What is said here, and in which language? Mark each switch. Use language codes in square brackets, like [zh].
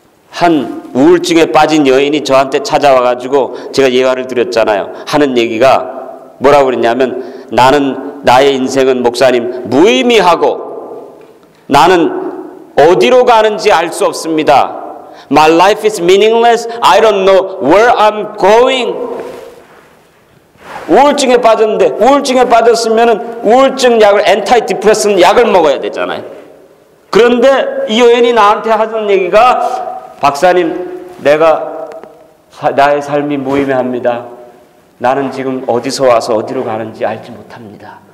[ko] 한 우울증에 빠진 여인이 저한테 찾아와가지고 제가 예화를 드렸잖아요. 하는 얘기가 뭐라고 그랬냐면 나의 인생은 목사님 무의미하고 나는 어디로 가는지 알 수 없습니다. [en] My life is meaningless. I don't know where I'm going. [ko] 우울증에 빠졌는데 우울증에 빠졌으면은 우울증 약을 엔타이디프레슨 약을 먹어야 되잖아요. 그런데 이 여인이 나한테 하던 얘기가 박사님 나의 삶이 무의미합니다. 나는 지금 어디서 와서 어디로 가는지 알지 못합니다.